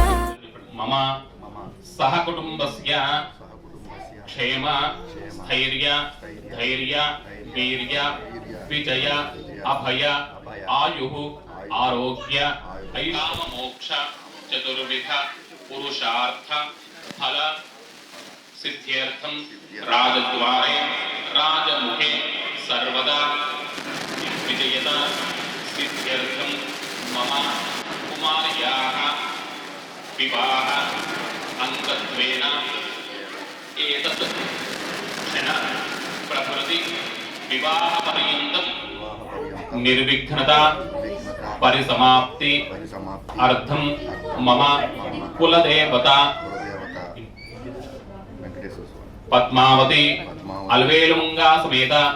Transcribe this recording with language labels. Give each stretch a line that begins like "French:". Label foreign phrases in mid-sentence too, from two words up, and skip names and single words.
Sanskrit: మమ సహ కుటుంబస్య క్షేమ స్థైర్య ధైర్య వీర్య విజయ అభయ ఆయు ఆరోగ్య ఐకామ మోక్ష చతుర్విధ పురుషార్థ ఫల सिद्ध्यर्थं राजद्वारे राजमुखे सर्वदा विजयता सिद्ध्यर्थं मम వివాహ అంగత్వేన ఏతత్ క్షణ ప్రకృతి వివాహ పర్యంతం నిర్విఘ్నత పరిసమాప్తి అర్థం మమ కులదేవత పద్మావతి అల్వేలుమంగా సమేత